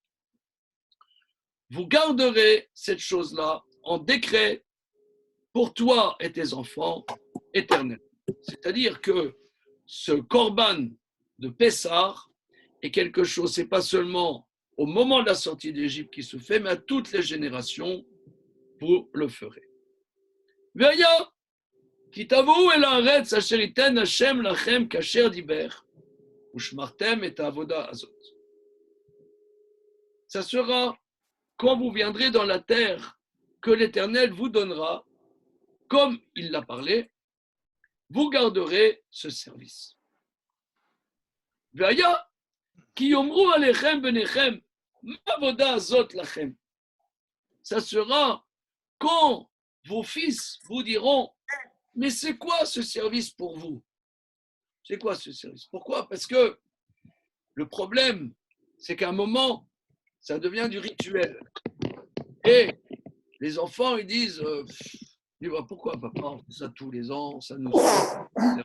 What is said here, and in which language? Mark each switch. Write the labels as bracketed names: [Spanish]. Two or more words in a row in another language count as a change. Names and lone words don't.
[French] Vous garderez cette chose-là en décret pour toi et tes enfants éternels. C'est-à-dire que ce korban de Pessah est quelque chose, c'est pas seulement au moment de la sortie d'Égypte qui se fait, mais à toutes les générations, vous le ferez. [Hebrew] והיה, כי תבואו אל הארץ אשר יתן השם לכם כאשר דיבר, ושמרתם את העבודה הזאת. [French] Ça sera quand vous viendrez dans la terre que l'Éternel vous donnera, comme il l'a parlé, vous garderez ce service. [Hebrew] Veya, כי יאמרו אליכם בניכם, מה העבודה הזאת לכם. [French] Ça sera quand vos fils vous diront, mais c'est quoi ce service pour vous? C'est quoi ce service? Pourquoi? Parce que le problème, c'est qu'à un moment, ça devient du rituel. Et les enfants, ils disent, pourquoi papa, on fait ça tous les ans, ça nous saoule, etc.